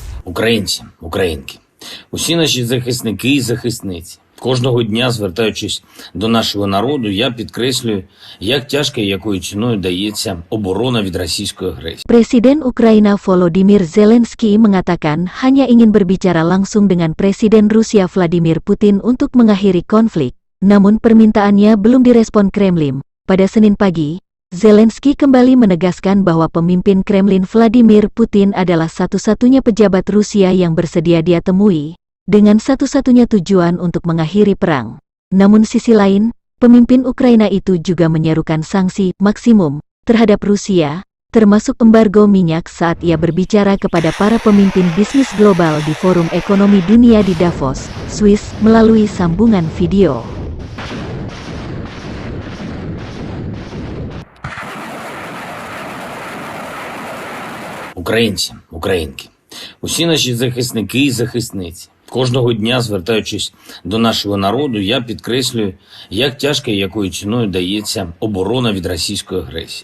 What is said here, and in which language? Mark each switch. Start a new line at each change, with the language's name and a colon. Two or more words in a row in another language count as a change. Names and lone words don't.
Ukrainian: Українці, українки, усі наші захисники і захисниці. Кожного дня, звертаючись до нашого народу, я підкреслюю, як тяжко і якою ціною дається оборона від російської агресії.
Indonesian: Presiden Ukraina Volodymyr Zelensky mengatakan hanya ingin berbicara langsung dengan Presiden Rusia Vladimir Putin untuk mengakhiri konflik. Namun permintaannya belum direspon Kremlin. Pada Senin pagi, Zelensky kembali menegaskan bahwa pemimpin Kremlin Vladimir Putin adalah satu-satunya pejabat Rusia yang bersedia dia temui, dengan satu-satunya tujuan untuk mengakhiri perang. Namun sisi lain, pemimpin Ukraina itu juga menyerukan sanksi maksimum terhadap Rusia, termasuk embargo minyak saat ia berbicara kepada para pemimpin bisnis global di Forum Ekonomi Dunia di Davos, Swiss, melalui sambungan video.
Ukrainian: Українці, українки, усі наші захисники і захисниці. Кожного дня, звертаючись до нашого народу, я підкреслюю, як тяжко і якою ціною дається оборона від російської агресії.